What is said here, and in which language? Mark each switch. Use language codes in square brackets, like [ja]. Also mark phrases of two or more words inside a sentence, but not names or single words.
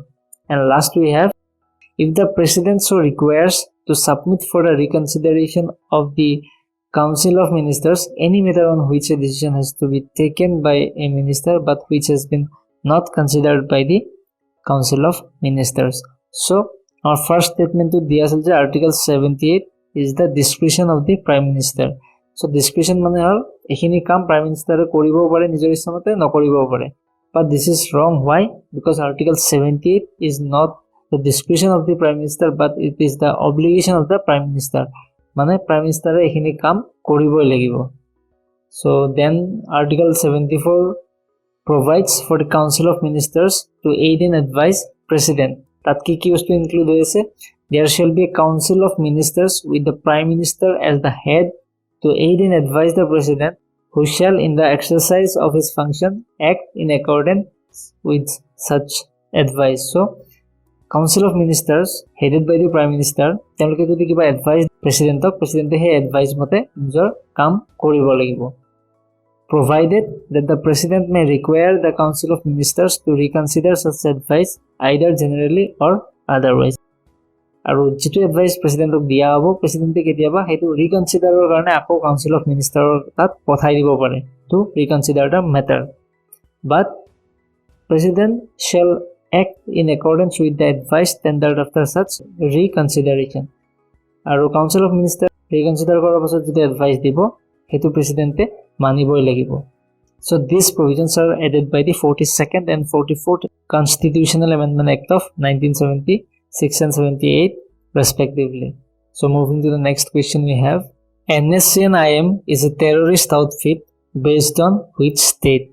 [en] And last we have, if the President so requires, to submit for a reconsideration of the Council of Ministers any matter on which a decision has to be taken by a minister but which has been not considered by the Council of Ministers. So our first statement to [as] দিয়া আছে যে [en] Article 78 is the discretion of the Prime Minister. So discretion [as] মানে হল এখিনি কাম [en] Prime Minister [as] কৰিবও পাৰে নিজৰ ইচ্ছামতে নকৰিবও পাৰে. [en] But this is wrong. Why? Because Article 78 is not the discretion of the Prime Minister but it is the obligation of the Prime Minister. [as] মানে [en] Prime Minister [as] এখিনি কাম কৰিবই লাগিব. [en] So then Article 74 provides for the Council of Ministers to aid and advise President. [as] তাত কি কি বস্তু ইনক্লুড হয়েছে? [en] There shall be a Council of Ministers with the Prime Minister as the head to aid and advise the President, who shall in the exercise of his function act in accordance with such advice. So Council of Ministers headed by the Prime Minister, [as] তেওঁলোকে যদি কিবা এডভাইস প্ৰেসিডেন্টক, প্ৰেসিডেন্টে সেই এডভাইস মতে নিজৰ কাম কৰিব লাগিব. [en] Provided that the President may require the Council of Ministers to reconsider such advice either generally or otherwise. [as] আৰু যেটো এডভাইস প্ৰেসিডেন্টক দিয়া হ'ব, প্ৰেসিডেন্টে কেতিয়াবা হেতু ৰিকনসিডাৰৰ কাৰণে আকৌ কাউন্সিল অফ মিনিষ্টাৰৰ তাত পঠাই দিব পাৰে [en] to reconsider the matter. But President shall act in accordance with the advice tendered after such reconsideration. [as] আৰু [en] council of minister [as] ৰিকনসিডাৰ কৰাৰ পাছত যেটো এডভাইস দিব হেতু প্ৰেসিডেন্টে মানিবই লাগিব. [en] So these provisions are added by the 42nd and 44th Constitutional Amendment Act of 1976 and 78 respectively. So moving to the next question we have, NSCN IM is a terrorist outfit based on which state?